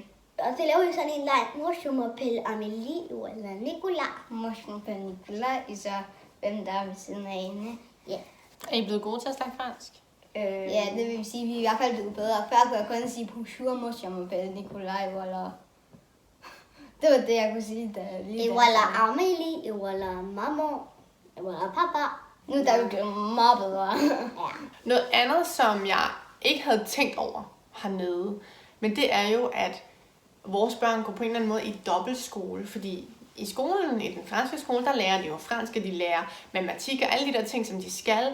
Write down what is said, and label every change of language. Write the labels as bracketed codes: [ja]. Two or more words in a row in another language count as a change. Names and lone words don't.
[da] Og så laver vi sådan en leg, Morsummerpelle, Amelie eller Nicolai. Morsummerpelle, Nicolai, så hvem der er ved siden af hende. Ja. Er I blevet gode til at snakke fransk? Ja, det vil sige, at vi er i hvert fald blevet bedre. Før kunne jeg kun sige, bonjour, Morsummerpelle, Nicolai, eller... Det var det, jeg kunne sige. [fr] Et voilà Amelie, et voilà maman, et voilà papa. [da] Nu der er vi blevet meget bedre. Ja. Noget andet, som jeg ikke havde tænkt over hernede, men det er jo, at vores børn går på en eller anden måde i dobbeltskole, fordi i skolen, i den franske skole, der lærer de jo fransk, og de lærer matematik og alle de der ting, som de skal.